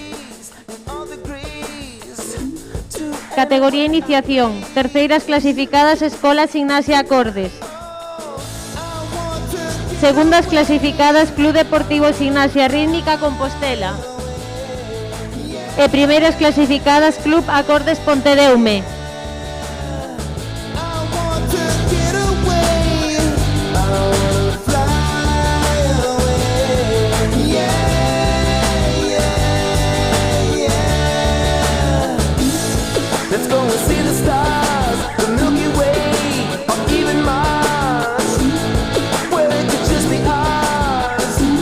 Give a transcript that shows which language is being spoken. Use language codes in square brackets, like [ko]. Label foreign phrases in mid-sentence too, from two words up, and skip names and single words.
[gl] Categoría Iniciación. Terceiras clasificadas Escola Ximnasia Acordes. Segundas clasificadas Club Deportivo Ximnasia Rítmica Compostela. E primeiras clasificadas Club Acordes Pontedeume. [en] Let's go and see the stars, the Milky Way, or even Mars, where it could just be ours.